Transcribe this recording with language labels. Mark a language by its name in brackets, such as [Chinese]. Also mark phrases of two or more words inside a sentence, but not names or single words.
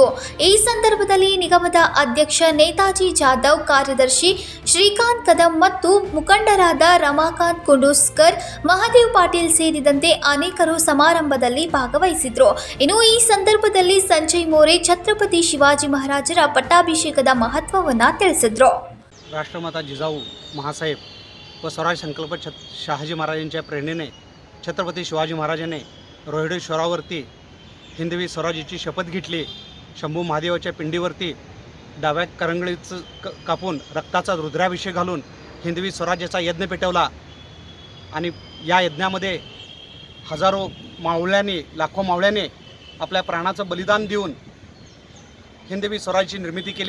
[Kannada] ಈ ಸಂದರ್ಭದಲ್ಲಿ ನಿಗಮದ ಅಧ್ಯಕ್ಷ ನೇತಾಜಿ ಜಾಧವ್, ಕಾರ್ಯದರ್ಶಿ ಶ್ರೀಕಾಂತ್ ಕದಂ ಮತ್ತು ಮುಖಂಡರಾದ ರಮಾಕಾಂತ್ ಕುಂಡುಸ್ಕರ್, ಮಹಾದೇವ್ ಪಾಟೀಲ್ ಸೇರಿದಂತೆ ಅನೇಕರು ಸಮಾರಂಭದಲ್ಲಿ ಭಾಗವಹಿಸಿದ್ರು. ಇನ್ನು ಈ ಸಂದರ್ಭದಲ್ಲಿ ಸಂಜಯ್ ಮೋರೆ ಛತ್ರಪತಿ ಶಿವಾಜಿ ಮಹಾರಾಜರ ಪಟ್ಟಾಭಿಷೇಕದ ಮಹತ್ವವನ್ನು ತಿಳಿಸಿದ್ರು. [Marathi] राष्ट्रमाता जिजाऊ महासाहेब व स्वराज संकल्प शहाजी महाराजांच्या प्रेरणेने छत्रपती शिवाजी महाराजांनी रोहिडेश्वरावरती हिंदवी स्वराज्याची शपथ घेतली. शंभू महादेवाच्या पिंडीवरती डाव्या करंगळीचं कापून रक्ताचा रुद्राभिषेक घालून हिंदवी स्वराज्याचा यज्ञ पेटवला आणि या यज्ञामध्ये हजारो मावळ्यांनी, लाखो मावळ्यांनी आपल्या प्राणाचं बलिदान देऊन हिंदवी स्वराज्याची निर्मिती केली.